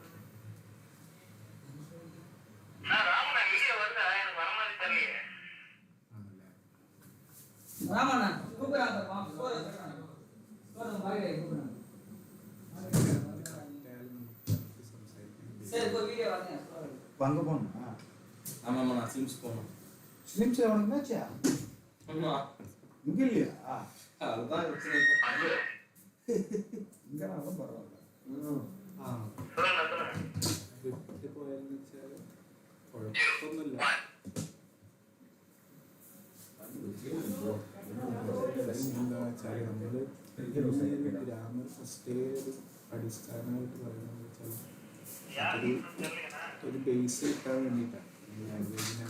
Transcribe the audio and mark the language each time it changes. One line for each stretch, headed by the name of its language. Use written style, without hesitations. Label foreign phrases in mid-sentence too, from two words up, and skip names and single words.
Tamil: ராமண்ணா கூப்பிடுறாங்கப்பா கூப்பிடுறாங்க சரி இப்போ வீடியோ வரேன் இப்போ அங்கே போகணுமா ஆமாம்மா நான் சிம்ஸ் போகணும் ஸ்லிம்ஸ் அவனுக்கு மேட்சா ஆமாம் இங்கே இல்லையா அதுதான் பிரச்சனை இங்கே நான் பரவாயில்ல
Malayalam: വിട്ട് പോയെന്ന് വെച്ചാൽ കുഴപ്പമൊന്നുമില്ല. എന്താ വെച്ചാൽ നമ്മൾ ഗ്രാമർ ഫസ്റ്റ് ഒരു അടിസ്ഥാനമായിട്ട് പറയുന്നത് വെച്ചാൽ ഒരു ബേസ് കിട്ടാൻ വേണ്ടിയിട്ടാണ് ലാംഗ്വേജിനെ.